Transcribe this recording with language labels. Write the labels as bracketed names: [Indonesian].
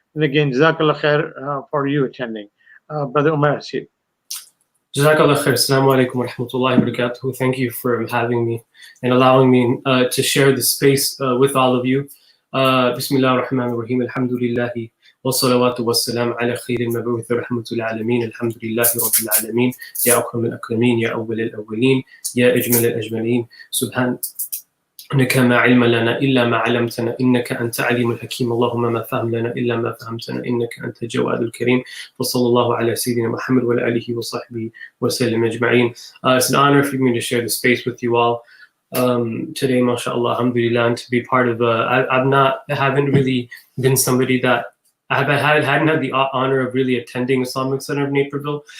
[English] And again, Jazakallah khair for you attending. Brother Umair Haseeb. Jazakallah khair. Assalamu alaikum wa rahmatullahi wa barakatuh. Thank you for having me and allowing me to share this space with all of you. Bismillah ar-Rahman ar-Rahim. Alhamdulillahi [Arabic] والصلوات والسلام على خير المبعوث رحمة العالمين الحمد لله رب العالمين يا أكرم الأكرمين يا أول الأولين يا أجمل الأجملين سبحانك ما علم لنا إلا ما علمتنا إنك أنت عليم الحكيم اللهم ما فهم لنا إلا ما فهمتنا إنك أنت الجواد الكريم وصلى الله على سيدنا محمد وعلى آله وصحبه وسلم أجمعين. [English] It's an honor for me to share the space with you all today, mashallah, alhamdulillah, and to be part of I haven't really been somebody that hadn't had the honor of really attending Islamic Center of Naperville.